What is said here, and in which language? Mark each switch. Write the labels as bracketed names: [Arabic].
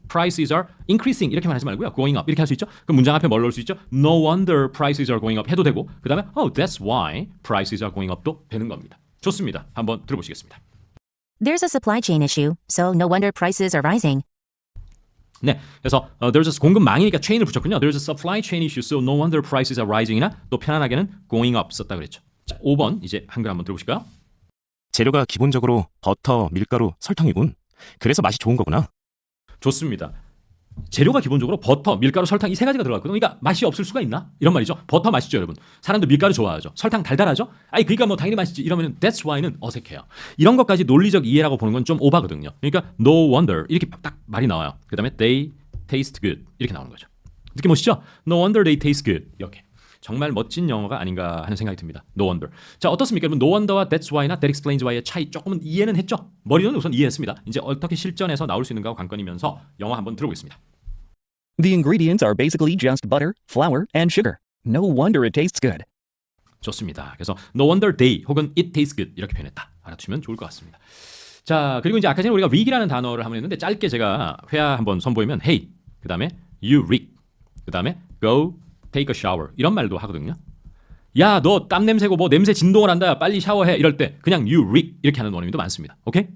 [English] prices are increasing [Korean] 이렇게만 하지 말고요. going up 이렇게 할 수 있죠. 그럼 문장 앞에 뭘 넣을 수 있죠? [English] no wonder prices are going up 해도 되고 그다음에 oh that's why prices are going up도 되는 겁니다. [Korean] 좋습니다. 한번 들어보시겠습니다. [English] There's a supply chain issue, so no wonder prices are rising. [Korean] 네, 그래서 there's a 공급망이니까 chain을 붙였군요. [English] There's a supply chain issue, so no wonder prices are rising이나 [Korean] 또 편안하게는 [English] going up [Korean] 썼다 그랬죠. 자, 5번 이제 한글 한번 들어보실까요? 재료가 기본적으로 버터, 밀가루, 설탕이군. 그래서 맛이 좋은 거구나. 좋습니다. 재료가 기본적으로 버터, 밀가루, 설탕 이 세 가지가 들어갔거든요. 그러니까 맛이 없을 수가 있나? 이런 말이죠. 버터 맛있죠, 여러분. 사람들 밀가루 좋아하죠. 설탕 달달하죠? 아니 그러니까 뭐 당연히 맛있지. 이러면 that's why는 어색해요. 이런 것까지 논리적 이해라고 보는 건 좀 오바거든요. 그러니까 no wonder 이렇게 딱 말이 나와요. 그다음에 [English] they taste good [Korean] 이렇게 나오는 거죠. 느낌 오시죠? [English] No wonder they taste good [Korean] 이렇게. 정말 멋진 영어가 아닌가 하는 생각이 듭니다. No wonder. 자, 어떻습니까? 여러분, no wonder와 that's why나 that explains why의 차이 조금은 이해는 했죠? 머리로는 우선 이해했습니다. 이제 어떻게 실전에서 나올 수 있는가 관건이면서 영어 한번 들어보겠습니다. [English] The ingredients are basically just butter, flour, and sugar. No wonder it tastes good. [Korean] 좋습니다. 그래서 [English] no wonder they [Korean] 혹은 it tastes good 이렇게 표현했다. 알아두시면 좋을 것 같습니다. 자, 그리고 이제 아까 전에 우리가 rig이라는 단어를 한번 했는데 짧게 제가 회화 한번 선보이면 hey, 그 다음에 you rig, 그 다음에 [English] go take a shower [Korean] 이런 말도 하거든요. 야, 너 땀 냄새고 뭐 냄새 진동을 한다. 빨리 샤워해. 이럴 때 그냥 you rig 이렇게 하는 원어민도 많습니다. 오케이?